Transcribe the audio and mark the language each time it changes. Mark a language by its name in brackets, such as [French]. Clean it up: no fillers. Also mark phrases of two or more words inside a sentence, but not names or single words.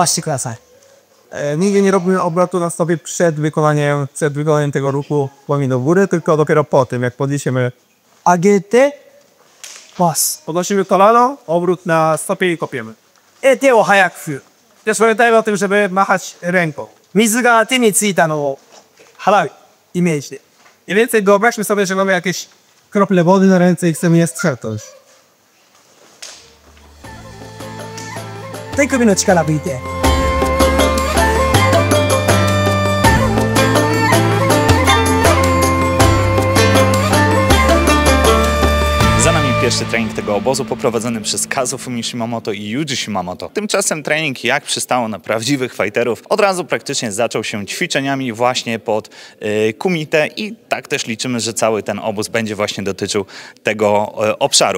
[Japanese] してください。 [Polish] Nigdy nie robimy obrotu na stopie przed wykonaniem tego ruchu łami do góry, tylko dopiero po tym, jak podniesiemy agete, pas. Podnosimy kolano, obrót na stopie i kopiemy. I [Japanese] 手を早く振る。 [Polish] Też pamiętajmy o tym, żeby machać ręką. [Japanese] 水が手についたのを払うイメージで。 [Polish] Mniej więcej wyobraźmy sobie, że mamy jakieś krople wody na ręce i chcemy je strzepnąć. [Japanese] 手首の力抜いて。 [Polish] Za nami pierwszy trening tego obozu poprowadzony przez Kazufumi Shimamoto i Yuji Shimamoto. Tymczasem trening, jak przystało na prawdziwych fighterów, od razu praktycznie zaczął się ćwiczeniami właśnie pod kumite i tak też liczymy, że cały ten obóz będzie właśnie dotyczył tego obszaru.